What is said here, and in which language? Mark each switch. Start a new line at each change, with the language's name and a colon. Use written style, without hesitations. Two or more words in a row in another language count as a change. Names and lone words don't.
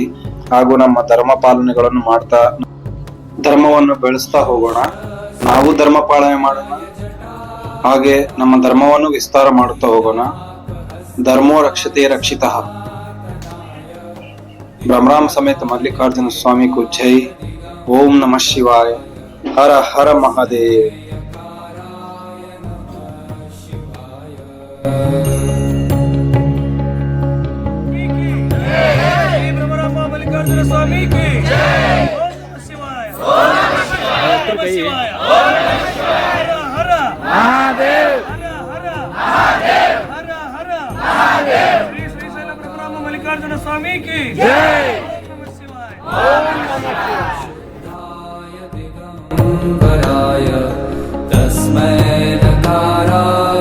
Kannada: ಹಾಗೂ ನಮ್ಮ ಧರ್ಮ ಪಾಲನೆಗಳನ್ನು ಮಾಡ್ತಾ ಧರ್ಮವನ್ನು ಬೆಳೆಸ್ತಾ ಹೋಗೋಣ. ನಾವು ಧರ್ಮ ಪಾಲನೆ ಮಾಡೋಣ, ಹಾಗೆ ನಮ್ಮ ಧರ್ಮವನ್ನು ವಿಸ್ತಾರ ಮಾಡುತ್ತಾ ಹೋಗೋಣ.
Sanskrit: ಧರ್ಮೋ ರಕ್ಷತೆ ರಕ್ಷಿತಃ.
Kannada: ಬ್ರಹ್ಮರಾಮ ಸಮೇತ ಮಲ್ಲಿಕಾರ್ಜುನ ಸ್ವಾಮಿ
Hindi: को जय.
Sanskrit: ओम नमः शिवाय.
Hindi: हर हर महादेव. मल्लिकार्जुन स्वामी की जय.
Sanskrit: ओम नमः शिवाय. ओम नमः शिवाय. ओम नमः शिवाय.
Hindi: हर हर महादेव. हर हर महादेव. हर हर महादेव. श्री श्री शैल ब्रह्मराम मल्लिकार्जुन स्वामी की जय.
Sanskrit: ओम नमः शिवाय. ओम नमः शिवाय. तस्मै नकाराय